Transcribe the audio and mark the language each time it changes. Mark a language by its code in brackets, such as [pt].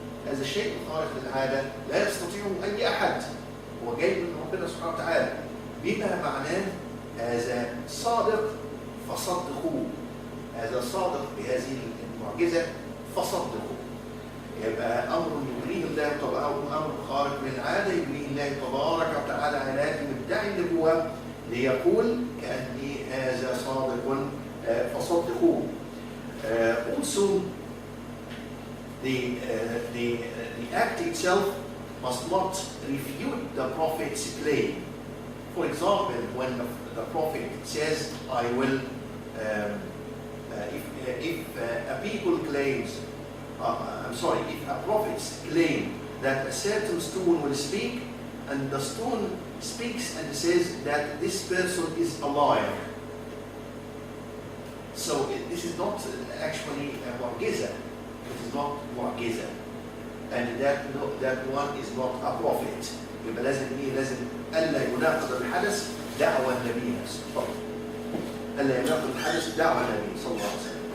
[ar] هذا الشيء الخارق للعادة لا يستطيعه أي أحد، هو جاي من ربنا سبحانه وتعالى، بما معناه هذا صادق فصدقوه، هذا صادق بهذه المعجزة فصدقوه. يبقى أمر يجريه الله أو أمر خارق للعادة يجريه الله تبارك وتعالى على مدعي النبوة ليقول كأني هذا صادق فصدقوه. [en] Also the act itself must not refute the prophet's claim. For example, when the prophet says, I will, if a people claims, if a prophet claims that a certain stone will speak, and the stone speaks and says that this person is alive. So this is not actually a mu'jiza. It is not mu'jiza. And that one is not a prophet. [ar] يبقى لازم ألا يناقض الحدث دعوى النبي صلى الله عليه وسلم. ألا يناقض الحدث دعوى النبي صلى الله عليه وسلم.